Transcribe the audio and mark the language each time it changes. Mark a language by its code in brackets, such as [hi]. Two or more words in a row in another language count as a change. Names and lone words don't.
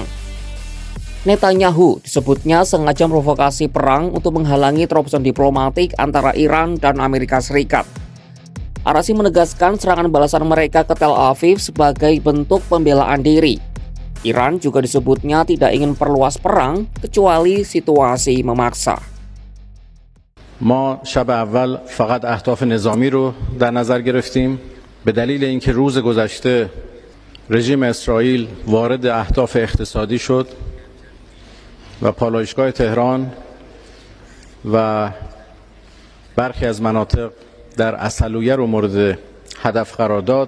[id] Netanyahu disebutnya sengaja provokasi perang untuk menghalangi terobosan diplomatik antara Iran dan Amerika Serikat. Araghchi menegaskan serangan balasan mereka ke Tel Aviv sebagai bentuk pembelaan diri. Iran juga disebutnya tidak ingin perluas perang kecuali situasi memaksa. [fa] ما شب اول فقط اهداف نظامی رو در نظر گرفتیم به دلیل اینکه روز گذشته رژیم اسرائیل وارد اهداف اقتصادی شد و پالایشگاه تهران و برخی از مناطق در عسلویه رو مورد هدف قرار داد.